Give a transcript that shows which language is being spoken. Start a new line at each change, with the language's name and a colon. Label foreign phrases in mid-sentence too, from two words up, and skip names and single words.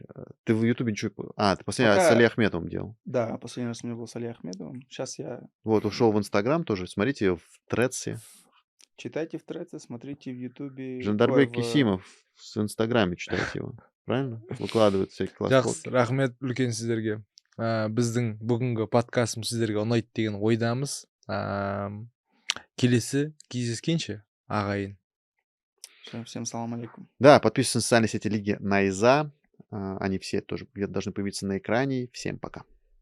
Russian: Ты в Ютубе ничего... ты последний раз с Пока- Али Ахметовым делал. Да, последний раз у меня был с Али Ахмедовым. Сейчас я... Вот, ушел в Инстаграм тоже. Смотрите в Тредсе. Читайте в Треце, смотрите в Ютубе. Жандарбек в- Кисимов в Инстаграме читайте его. Правильно? Выкладывает всякие классные
Kazakh: Жақсы,
Russian: фотки.
Kazakh: рахмет үлкен сіздерге. Біздің бүгінгі подкастымыз сіздерге ұнайды деген ойдамыз. Келесі кездескенше, ағайын.
Arabic: Всем سلام عليكم.
Russian: Да, подписывайтесь на социальные сети лиги Найза. Они все тоже должны появиться на экране. Всем пока.